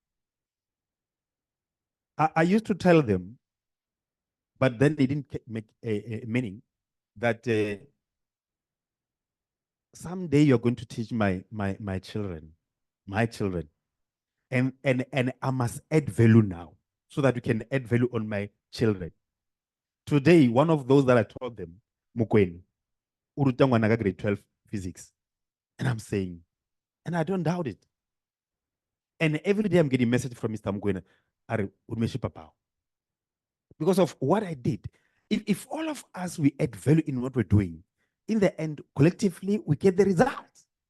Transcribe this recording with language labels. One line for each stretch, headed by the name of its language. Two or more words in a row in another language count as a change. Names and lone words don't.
English: I used to tell them, but then they didn't make a meaning, that someday you're going to teach my children, and I must add value now, so that we can add value on my children. Today, one of those that I taught them, Mukweni,
Northern Sotho: uruta ngwana
English: grade 12 physics, and I'm saying, and I don't doubt it. And every day I'm getting message from Mr. Mukweni, because of what I did. If all of us, we add value in what we're doing, in the end, collectively, we get the results.